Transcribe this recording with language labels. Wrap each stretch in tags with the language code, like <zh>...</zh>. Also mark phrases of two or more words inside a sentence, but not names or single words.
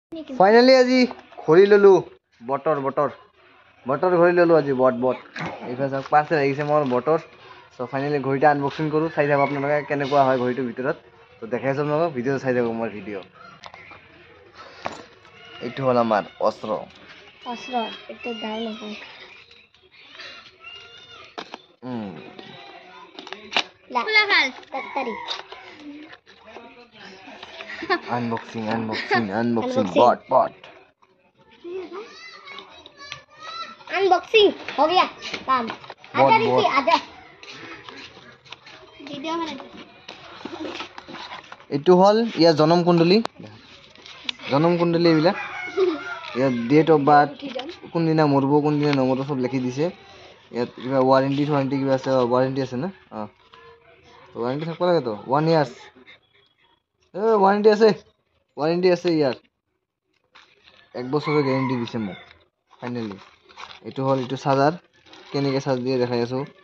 <as>ফাইনালি আজি ঘড়ী ললো বটৰ ঘড়ী ললো আজি বট এইফালে চাওক পাৰ্চেল আহিছে মোৰ বটৰ চ' ফাইনেলি ঘড়ীটা আনবক্সিং কৰোঁ চাই থাকক আপোনালোকে কেনেকুৱা হয় ঘড়ীটোৰ ভিতৰত ত' দেখাই আছোঁ আপোনালোকক ভিডিঅ' চাই থাকক মোৰ ভিডিঅ' এইটো হ'ল আমাৰ অস্ত্ৰ এইটো দাও নহয়</as> <hi>अनबॉक्सिंग बॉट अनबॉक्सिंग हो गया काम आजा ऋषि आजा वीडियो में</hi> <as>এইটো হল ইয়াৰ জনম কুণ্ডলী এইবিলাক ইয়াৰ</as> <en>date of birth</en> <as>কোনদিনা মৰিব কোনদিনা নমৰিব সব লিখি দিছে ইয়াত কিবা ৱাৰেণ্টি কিবা আছে ৱাৰেণ্টি আছে না ৱাৰেণ্টি থাকিব লাগে তো 1</as> <en>years warranty</en> <as>আছে ইয়াৰ 1 বছৰৰ গ্যাৰাণ্টি দিছে মোক ফাইনালি এইটো হল এইটো চাৰ্জাৰ কেনেকৈ চাৰ্জ দিয়ে দেখাই আছো</as>